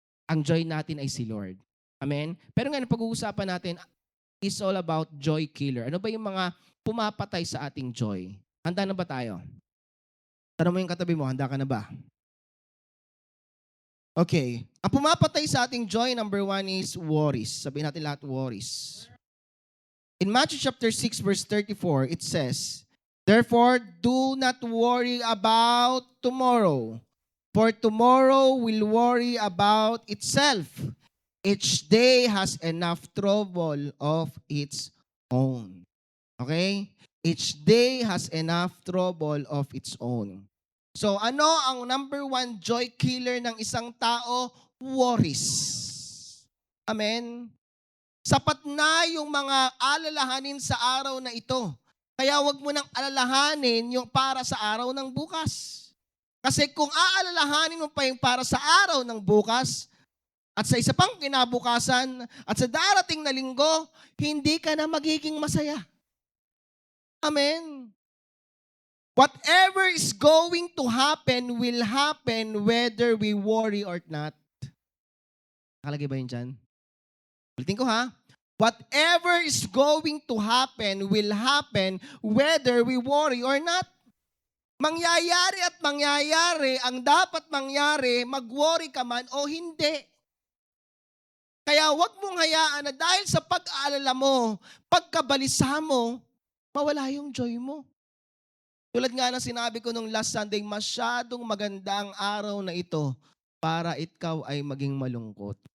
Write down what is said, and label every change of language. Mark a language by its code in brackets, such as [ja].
[tl] Ang joy natin ay si Lord. Amen? Pero ngayon, pag-uusapan natin [en] is all about joy killer. [tl] Ano ba yung mga pumapatay sa ating joy? Handa na ba tayo? Tanong mo yung katabi mo, handa ka na ba? Okay. Ang pumapatay sa ating joy, number one is worries. Sabihin natin lahat worries. [en] In Matthew chapter 6 verse 34, it says, "Therefore, do not worry about tomorrow, for tomorrow will worry about itself. Each day has enough trouble of its own." Okay? Each day has enough trouble of its own. [tl] So ano ang number one joy killer ng isang tao? Worries. Amen? Sapat na yung mga alalahanin sa araw na ito. Kaya wag mo nang alalahanin yung para sa araw ng bukas. Kasi kung aalalahanin mo pa yung para sa araw ng bukas, at sa isa pang kinabukasan, at sa darating na linggo, hindi ka na magiging masaya. Amen. [en] Whatever is going to happen will happen whether we worry or not. [tl] Nakalagay ba yun dyan? Ulitin ko ha. [en] Whatever is going to happen will happen whether we worry or not. [tl] Mangyayari at mangyayari ang dapat mangyari, mag-worry ka man o hindi. Kaya wag mong hayaan na dahil sa pag-aalala mo, pagkabalisa mo, mawala yung joy mo. Tulad nga ng sinabi ko nung last Sunday, masyadong maganda ang araw na ito para ikaw ay maging malungkot.